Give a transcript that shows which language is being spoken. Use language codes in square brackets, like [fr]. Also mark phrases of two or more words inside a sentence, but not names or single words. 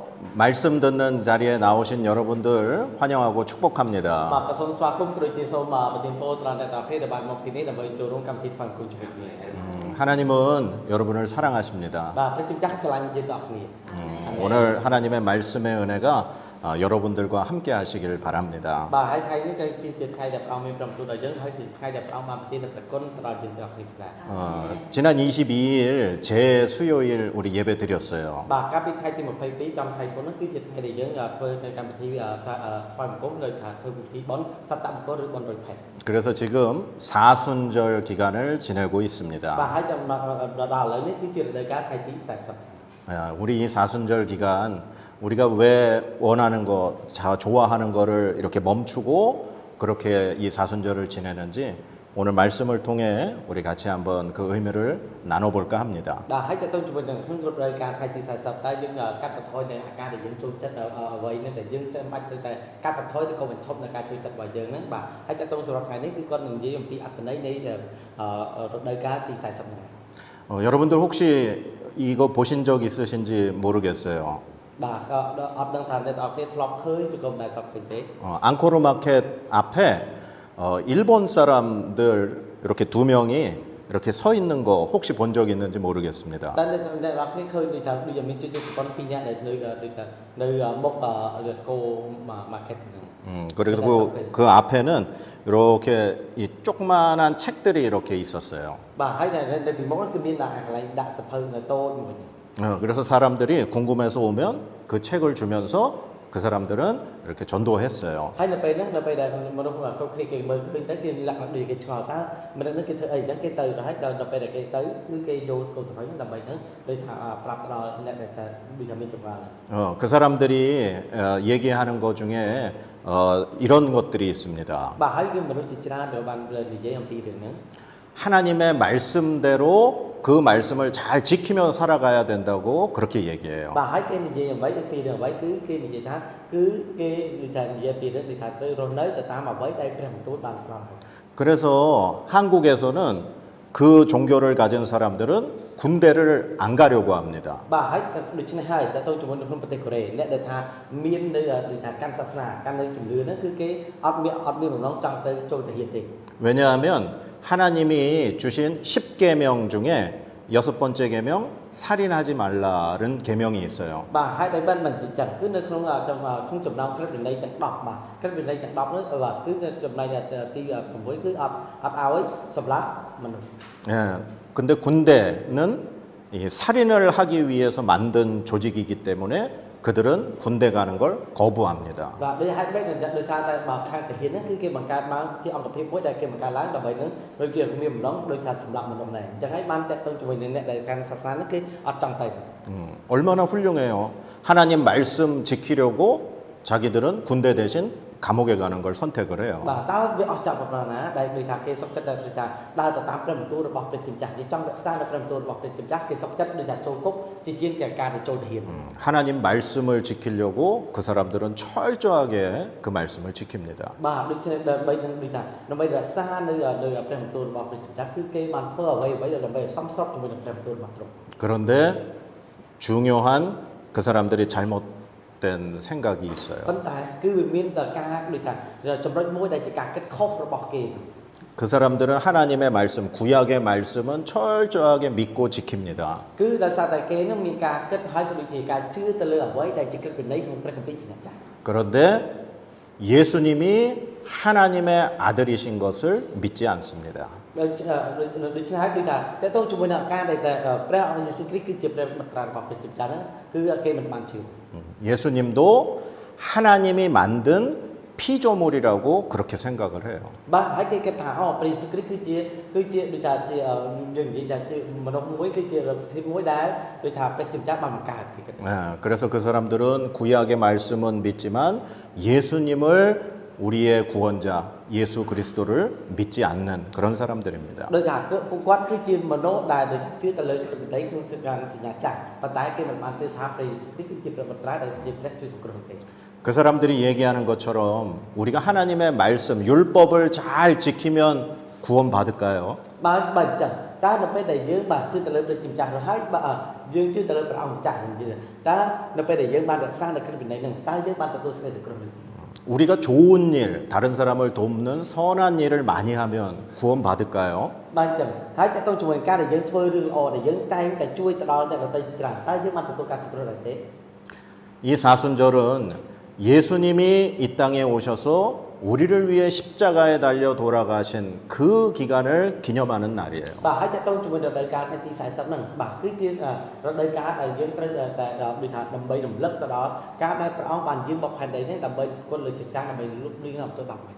[ko] 말씀 듣는 자리에 나오신 여러분들 환영하고 축복합니다. [km] បាទក៏សូមស្វាគមន៍ក៏ដូចជាសូមប្រទានពរត្រង់តែប្រភេទដែលបានមកទីនេះដើម្បីចូលរួមកម្មវិធីថ្វាយបង្គំជាមួយគ្នា [ko] 하나님은 여러분을 사랑하십니다. [km] បាទព្រះជាម្ចាស់ស្រឡាញ់យើងទាំងអស់គ្នា [ko] 오늘 하나님의 말씀의 은혜가 여러분들과 함께 하시길 바랍니다. [km] បាទហើយថ្ងៃនេះគឺជាថ្ងៃដែលព្រះអង្គមានប្រំពៃដល់យើងហើយជាថ្ងៃដែលព្រះអង្គបានប្រទាននូវព្រះគុណទៅដល់យើងទាំងអស់គ្នាដែរ [ko] 지난 22일 제 수요일 우리 예배 드렸어요. [km] បាទកាលពីថ្ងៃទី22ចំថ្ងៃពុននោះគឺជាថ្ងៃដែលយើងធ្វើនៅកម្មវិធីថ្វាយបង្គំឬថាធ្វើពិធីបុណ្យសត្តមង្គលឬបុណ្យរយផេត [ko] 그래서 지금 사순절 기간을 지내고 있습니다. [km] បាទហើយចាំដល់ឥឡូវនេះគឺជារដូវកាលថ្ងៃទី40 [ko] 우리 이 사순절 기간 우리가 왜 원하는 거, 좋아하는 거를 이렇게 멈추고 그렇게 이 사순절을 지내는지 오늘 말씀을 통해 우리 같이 한번 그 의미를 나눠볼까 합니다. [km] បាទហើយតើតើជាមួយនឹងក្នុងរដូវកាលថ្ងៃទី40តើយើងកាត់បន្ថយនៅអាការដែលយើងចូលចិត្តអ្វីនេះដែលយើងតែមិនបាច់ត្រូវតែកាត់បន្ថយឬក៏បញ្ឈប់នៅការចូលចិត្តរបស់យើងហ្នឹងបាទហើយតើតើសម្រាប់ថ្ងៃនេះគឺគាត់នឹងនិយាយអំពីអត្ថន័យនៃរដូវកាលទី40ហ្នឹង [ko] 여러분들 혹시 이거 보신 적 있으신지 모르겠어요. [km] បាទក៏អត់ដឹងថាអ្នកនរគ្នាធ្លាប់ឃើញឬក៏មិនដែលធ្លាប់ឃើញទេ [ko] 앙코르 마켓 앞에 일본 사람들 이렇게 두 명이 이렇게 서 있는 거 혹시 본 적 있는지 모르겠습니다. [km] តែអ្នកនរគ្នាឃើញដូចថាដូចមានជនជាតិជប៉ុនពីរនាក់ដែលនៅដូចថានៅមុខគោ market ហ្នឹង [ko] 그리고 그 앞에는 이렇게 이 조그만한 책들이 이렇게 있었어요. [km] បាទហើយនៅពីមុខគឺមានកន្លែងដាក់សភៅនៅតូចមួយ [ko] 그래서 사람들이 궁금해서 오면 그 책을 주면서 그 사람들은 이렇게 전도했어요. [km] ហើយនៅពេលហ្នឹងនៅពេលដែលមនុស្សគ្រប់គ្នាគេមើលឃើញទៅគេលក្ខណៈដូចគេឆ្ងល់តើមនុស្សហ្នឹងគេធ្វើអីអញ្ចឹងគេទៅហើយដល់ពេលដែលគេទៅគឺគេយកស្គូលទៅហើយដើម្បីហ្នឹងដូចថាប្រាប់ដល់អ្នកដែលថាដូចថាមានចម្រើន [ko] 그 사람들이 얘기하는 것 중에 이런 것들이 있습니다. [km] បាទហើយគឺមនុស្សជាច្រើនដែលបាននិយាយអំពីរឿងហ្នឹង [ko] 하나님의 말씀대로 그 말씀을 잘 지키며 살아가야 된다고 그렇게 얘기해요. [km] បាទហើយគេនិយាយអ្វីអំពីរឿងអ្វីគឺគេនិយាយថាគឺគេនិយាយពីរឿងថាទៅរស់នៅទៅតាមអ្វីដែលព្រះបន្ទូលបានប្រោស [ko] 그래서 한국에서는 그 종교를 가진 사람들은 군대를 안 가려고 합니다. [km] បាទហើយដូច្នេះហើយតើទៅជាមួយនៅក្នុងប្រទេសកូរ៉េអ្នកដែលថាមាននៅដូចថាកាន់សាសនាកាន់នៅជំនឿហ្នឹងគឺគេអត់មានបំណងចង់ទៅចូលទៅហ៊ានទេ [ko] 왜냐하면 하나님이 주신 10계명 중에 6번째 계명 살인하지 말라는 계명이 있어요. [km] បាទហើយដែលមិនជាចឹងគឺនៅក្នុងចំណោមក្រឹតវិន័យទាំង10បាទក្រឹតវិន័យទាំង10នោះបាទគឺចំណុចទី6គឺអត់ឲ្យសម្លាប់មនុស្ស [ko] 예. 근데 군대는 이 살인을 하기 위해서 만든 조직이기 때문에 그들은 군대 가는 걸 거부합니다. [km] បាទដូចហេតុម៉េចដោយសារតែបើខាងទាហានហ្នឹងគឺគេបង្កើតមកជាអង្គភាពមួយដែលគេបង្កើតឡើងដើម្បីនឹងដូចជាមានបំណងដូចថាសម្លាប់មនុស្សដែរអញ្ចឹងហើយបានតាក់ទងជាមួយនឹងអ្នកដែលកាន់សាសនាហ្នឹងគេអត់ចង់ទៅ [ko] 얼마나 훌륭해요. 하나님 말씀 지키려고 자기들은 군대 대신 감옥에 가는 걸 선택을 해요. [km] បាទតើវាអស្ចារ្យប៉ុណ្ណាដែលដូចថាគេសុខចិត្តដូចថាដើរទៅតាមព្រះបន្ទូលរបស់ព្រះជាម្ចាស់គេចង់រក្សានៅព្រះបន្ទូលរបស់ព្រះជាម្ចាស់គេសុខចិត្តដូចថាចូលគុកជាជាងតែការទៅចូលទាហាន [ko] 하나님 말씀을 지키려고 그 사람들은 철저하게 그 말씀을 지킵니다. [km] បាទដូច្នេះដើម្បីនឹងដូចថាដើម្បីរក្សានៅព្រះបន្ទូលរបស់ព្រះជាម្ចាស់គឺគេបានធ្វើអ្វីដើម្បីសមស្របជាមួយនឹងព្រះបន្ទូលរបស់ទ្រង់ [ko] 그런데 중요한 그 사람들이 잘못된 생각이 있어요. [km] ប៉ុន្តែគឺវាមានតែការដូចថាចំណុចមួយដែលជាការគិតខុសរបស់គេ [ko] 그 사람들은 하나님의 말씀, 구약의 말씀은 철저하게 믿고 지킵니다. [km] គឺដោយសារតែគេនឹងមានការគិតហើយក៏ដូចជាការជឿទៅលើអ្វីដែលជាគិតវិន័យក្នុងព្រះគម្ពីរសញ្ញាចាស់ [ko] 그런데 예수님이 하나님의 아들이신 것을 믿지 않습니다. [km] ដូច្នេះហើយដូចថាតើតើជាមួយនឹងការដែលព្រះអង្គយេស៊ូវគ្រីស្ទគឺជាព្រះបុត្ររបស់ព្រះជាម្ចាស់ហ្នឹងគឺគេមិនបានជឿ [ko] 예수님도 하나님이 만든 피조물이라고 그렇게 생각을 해요. [km] បាទហើយគេគិតថាព្រះយេស៊ូវគ្រីស្ទគឺជាដូចថាជាយើងនិយាយថាជាមនុស្សមួយគឺជាភាពមួយដែលដូចថាព្រះជាម្ចាស់បានបង្កើតគេគិត [ko] 그래서 그 사람들은 구약의 말씀은 믿지만 예수님을 우리의 구원자 예수 그리스도를 믿지 않는 그런 사람들입니다. [km] ដូចថាពួកគាត់គឺជាមនុស្សដែលដូចថាជឿទៅលើគំនិតក្នុងសញ្ញាចាស់ប៉ុន្តែគេមិនបានជឿថាព្រះយេស៊ូវគ្រីស្ទគឺជាព្រះបុត្រដែលជាព្រះជួយសង្គ្រោះទេ [ko] 그 사람들이 얘기하는 것처럼 우리가 하나님의 말씀 율법을 잘 지키면 구원받을까요? [km] បើអញ្ចឹងតើនៅពេលដែលយើងបាទជឿទៅលើព្រះជាម្ចាស់នោះហើយបើយយើងជឿទៅលើព្រះអង្គម្ចាស់នឹងយល់តើនៅពេលដែលយើងបានរក្សានៅក្នុងវិន័យហ្នឹងតើយើងបានទទួលសេចក្តីសង្គ្រោះឬទេ [ko] 우리가 좋은 일, 다른 사람을 돕는 선한 일을 많이 하면 구원 받을까요? [km] បាទអញ្ចឹងហើយតើតើជាមួយការដែលយើងធ្វើរឿងល្អដែលយើងតែងតែជួយទៅដល់អ្នកដទៃជាច្រើនតើយើងបានទទួលការសង្គ្រោះដែរទេ [ko] 이 사순절은 예수님이 이 땅에 오셔서 우리를 위해 십자가에 달려 돌아가신 그 기간을 기념하는 날이에요. [km] បាទហើយតើតើជាមួយរដូវកាលថ្ងៃទី40ហ្នឹងបាទគឺជារដូវកាលដែលយើងត្រូវតែដូចថាដើម្បីរំលឹកទៅដល់ការដែលព្រះអង្គបានយាងមកផែនដីនេះដើម្បីស្គាល់លើជាការដើម្បីលុបលាងអំពើបាបវិញ